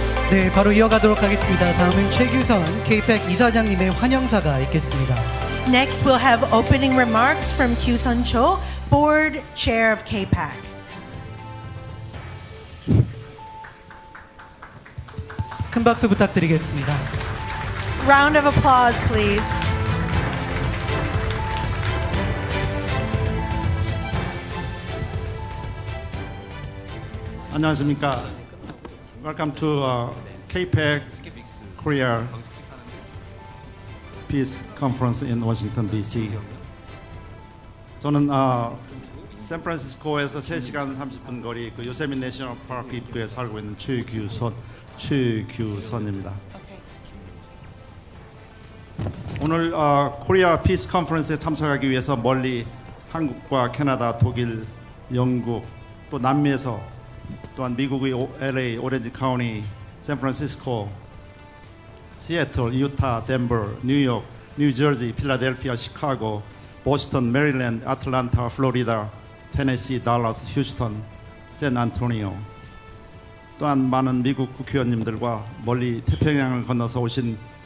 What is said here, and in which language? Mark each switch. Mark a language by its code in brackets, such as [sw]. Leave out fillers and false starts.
[ko] 네, 바로 이어가도록 하겠습니다. 다음은 최규선 K-팩 이사장님의 환영사가 있겠습니다. [en] Next, we'll have opening remarks from Kyu-sun Cho, Board Chair of KPAC. [ko] 큰 박수 부탁드리겠습니다. [en] Round of applause, please. [ko] 안녕하십니까. [en] Welcome to KPAC Korea Peace Conference in Washington, D.C. [ko] 저는 샌프란시스코에서 3시간 30분 거리 그 요세민 내셔널 파크 입구에 살고 있는 최규선입니다. 오늘 코리아 피스 컨퍼런스에 참석하기 위해서 멀리 한국과 캐나다, 독일, 영국 또 남미에서 또한 미국의 LA, 오렌지 카운티, 샌프란시스코, 시애틀, 유타, 덴버, 뉴욕, 뉴저지, 필라델피아, 시카고, 보스턴, 메릴랜드, 애틀랜타, 플로리다, 테네시, 달라스, 휴스턴, 샌안토니오 또한 많은 미국 국회의원님들과 멀리 태평양을 건너서 오신